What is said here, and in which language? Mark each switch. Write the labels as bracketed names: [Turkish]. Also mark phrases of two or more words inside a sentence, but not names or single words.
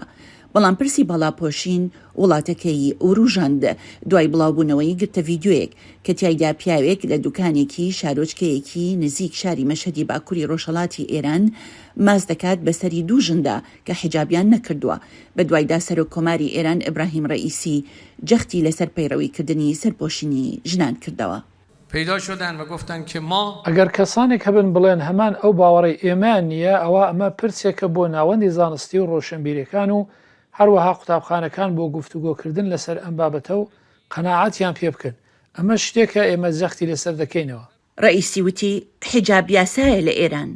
[Central Kurdish] بەڵام پرسی بەڵاپۆشین وڵاتەکەی وروژاند دوای بڵاوبوونەوەی گرتە ڤیدیۆیەک کە تیایدا پیاوێک لە دوکانێکی شارۆچکەیەکی نزیک شاری مەشهەدی باکووری ڕۆژهەڵاتی ئێران ماز دەکات بەسەری دوو ژندا کە حیجابیان نەکردووە. بە دوایدا سەرۆکۆماری ئێران ئیبراهیم ڕەئیسی جەختی لەسەر پەیڕەویکردنی سەرپۆشینی ژنان کردەوە. [Persian] پیدا شدن و گفتن که ما [Central Kurdish] ئەگەر کەسانێک هەبن بڵێن هەمان ئەو باوەڕی ئێمان نییە، ئەوە ئەمە پرسێکە بۆ ناوەندی زانستی و ڕۆشنبیرەکان و هەروەها قوتابخانەکان بۆ گفتوگۆکردن لەسەر ئەم بابەتە و قەناعەتیان پێ بکەن. ئەمە شتێکە ئێمە جەختی لەسەر دەکەینەوە. ڕەئیسی وتی حیجاب یاسایە لە ئێران.